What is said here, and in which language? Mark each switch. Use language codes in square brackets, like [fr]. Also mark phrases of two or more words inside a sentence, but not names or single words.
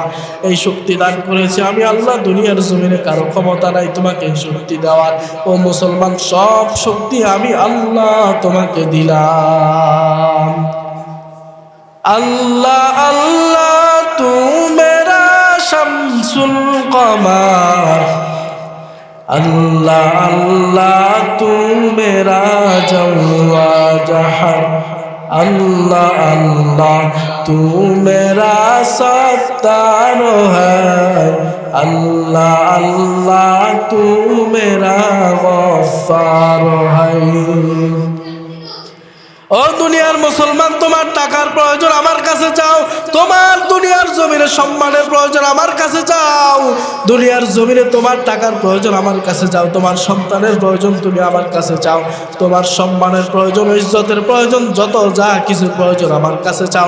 [bn] এই শক্তি দান করেছে আমি আল্লাহ, দুনিয়ার জমিনে কারো ক্ষমতা নাই তোমাকে এই শক্তি দেওয়ার। ও মুসলমান, সব শক্তি আমি আল্লাহ তোমাকে দিলাম। [ur] اللہ اللہ تو میرا شمس القمر, اللہ اللہ تو میرا جوا زہر، اللہ اللہ تو میرا ستار ہے، اللہ اللہ تو میرا غفار ہے. [bn] ও দুনিয়ার মুসলমান, তোমার টাকার প্রয়োজন আমার কাছে চাও, তোমার দুনিয়ার জমিনে সম্মানের প্রয়োজন আমার কাছে চাও, দুনিয়ার জমিনে তোমার টাকার প্রয়োজন আমার কাছে চাও, তোমার সন্তানের প্রয়োজন তুমি আমার কাছে চাও, তোমার সম্মানের প্রয়োজন, ইজ্জতের প্রয়োজন, যত যা কিছু প্রয়োজন আমার কাছে চাও।